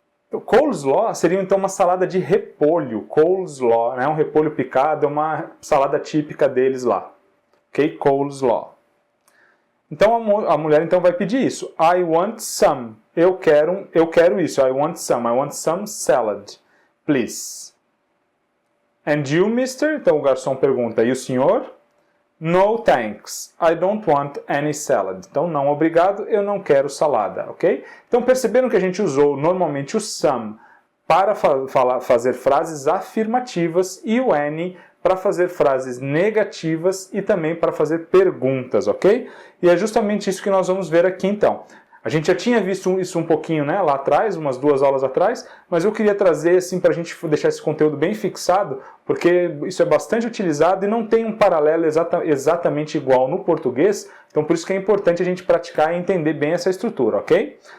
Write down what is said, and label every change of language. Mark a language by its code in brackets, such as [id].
[pt] Coleslaw seria então uma salada de repolho. Coleslaw, né? Um repolho picado, é uma salada típica deles lá. Ok? Coleslaw. Então a mulher então vai pedir isso. [en] I want some. [pt] Eu quero isso. [en] I want some salad. Please. And you, mister? [pt] Então o garçom pergunta, e o senhor? [en] No thanks, I don't want any salad. [pt] Então, não obrigado, eu não quero salada, ok? Então, perceberam que a gente usou normalmente o some para fazer frases afirmativas e o any para fazer frases negativas e também para fazer perguntas, ok? E é justamente isso que nós vamos ver aqui então. A gente já tinha visto isso um pouquinho, né, lá atrás, umas 2 aulas atrás, mas eu queria trazer assim para a gente deixar esse conteúdo bem fixado, porque isso é bastante utilizado e não tem um paralelo exatamente igual no português, então por isso que é importante a gente praticar e entender bem essa estrutura, ok?